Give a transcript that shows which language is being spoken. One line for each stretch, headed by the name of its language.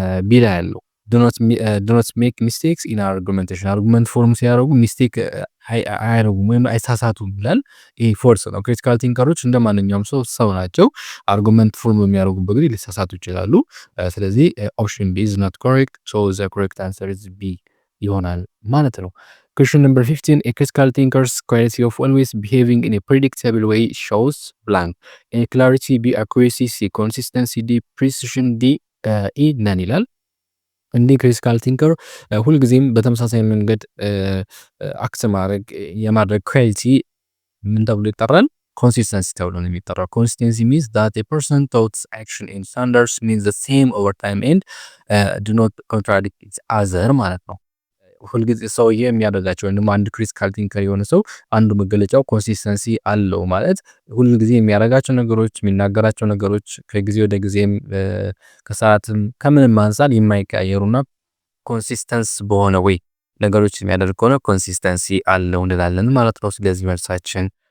Amharic: ቢ ላይ ያለው
English: do not make mistakes in argumentation
Amharic: አርጉመንት ፎርም ሲያደርጉ ሚስቴክ አያደርጉም ወይም አይሳሳቱም ይላል። ይሄ ፎርስ ነው። ክሪቲካል ቲንከሮች እንደማንኛውም ሰው ናቸው። አርጉመንት ፎርም በሚያደርጉበት ጊዜ ሊሳሳቱ ይችላሉ። ስለዚህ ኦፕሽን ቢ
English: is not correct so the correct answer is B
Amharic: ይሆናል ማለት ነው።
English: Question number 15. A critical thinker's quality of always behaving in a predictable way shows blank. A clarity, B accuracy, C consistency, D precision, D E none
Amharic: ይላል። እንዲህ ክሪቲካል ቲንከር ሁልጊዜም በተመሳሳይ መንገድ አክት የማድረግ ኳሊቲ ምን ተብሎ ይጠራል? ኮንሲስተንሲ ተብሎ ነው የሚጠራው። ኮንሲስተንሲ
English: means that a person thoughts action and standards means the same over time and do not contradict each other
Amharic: ማለት ነው። ሁልጊዜ ሰውዬ የሚያደርጋቸው ወይም አንድ ክሪቲካል ቲንከር የሆነ ሰው አንዱ መገለጫው ኮንሲስተንሲ አለው ማለት ሁልጊዜ የሚያደርጋቸው ነገሮች የሚናገራቸው ነገሮች ከጊዜ ወደ ጊዜም ከሰዓትም ከምንም አንፃር የማይቀያየሩና ኮንሲስተንስ በሆነ ወይ ነገሮች የሚያደርግ ከሆነ ኮንሲስተንሲ አለው እንላለን ማለት ነው። ስለዚህ መልሳችን